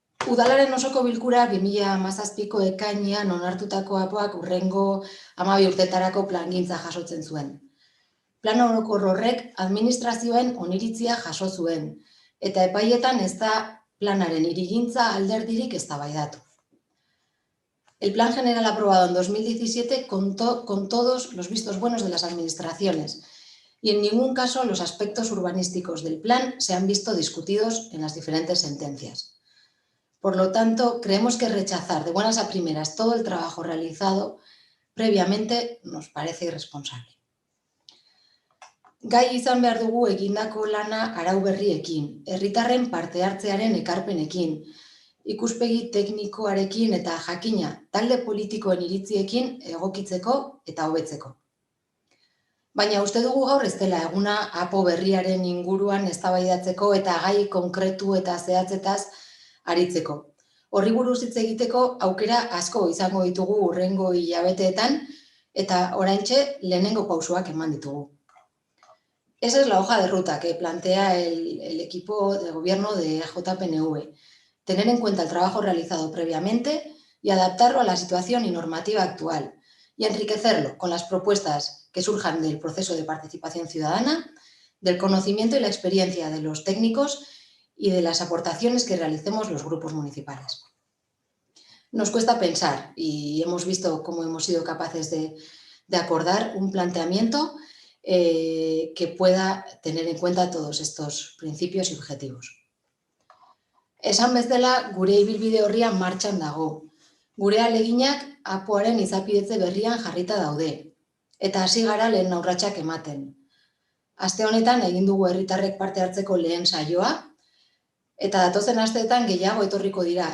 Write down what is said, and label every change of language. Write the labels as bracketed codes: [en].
[eu] Udalaren osoko bilkura 2017ko ekainean onartutako APOak hurrengo 12 urtetarako plangintza jasotzen zuen. Plan orokor horrek administrazioen oniritzia jaso zuen, eta epaietan ez da planaren irigintza alderdirik eztabaidatu. [es] El plan general aprobado en 2017 contó con todos los vistos buenos de las administraciones y en ningún caso los aspectos urbanísticos del plan se han visto discutidos en las diferentes sentencias. Por lo tanto, creemos que rechazar de buenas a primeras todo el trabajo realizado previamente nos parece irresponsable. [eu] Gai izan behar dugu egindako lana arau berriekin, herritarren parte hartzearen ekarpenekin, ikuspegi teknikoarekin eta jakina talde politikoen iritziekin egokitzeko eta hobetzeko. Baina uste dugu gaur ez dela eguna APO berriaren inguruan eztabaidatzeko eta gai konkretu eta zehatzetaz aritzeko. Horri buruz hitz egiteko aukera asko izango ditugu hurrengo hilabeteetan eta oraintxe lehenengo pausoak eman ditugu. [es] Esa es la hoja de ruta que plantea el equipo de gobierno de JPNV. Tener en cuenta el trabajo realizado previamente y adaptarlo a la situación y normativa actual y enriquecerlo con las propuestas que surjan del proceso de participación ciudadana, del conocimiento y la experiencia de los técnicos y de las aportaciones que realicemos los grupos municipales. Nos cuesta pensar y hemos visto cómo hemos sido capaces de acordar un planteamiento que pueda tener en cuenta todos estos principios y objetivos. [eu] Esan bezala, gure ibilbide horria martxan dago. Gure ahaleginak APOaren izapidetze berrian jarrita daude. Eta hasi gara lehen urratsak ematen. Aste honetan egin dugu herritarrek parte hartzeko lehen saioa, eta datozen asteetan gehiago etorriko dira.